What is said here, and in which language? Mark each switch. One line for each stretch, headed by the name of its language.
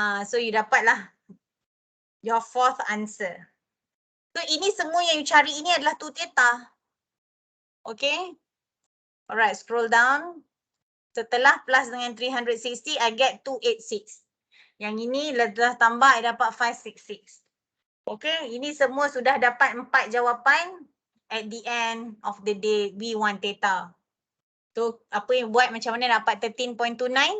English: So you
Malay: dapatlah
English: your fourth answer.
Malay: So ini semua yang you cari ini adalah 2 theta. Okay?
English: Alright, scroll down.
Malay: Setelah plus dengan
English: 360, I get 286.
Malay: Yang ini dah tambah, I dapat 566. Okay, ini semua sudah dapat 4 jawapan.
English: At the end of the day, we want theta.
Malay: So, apa yang buat macam mana dapat 13.29?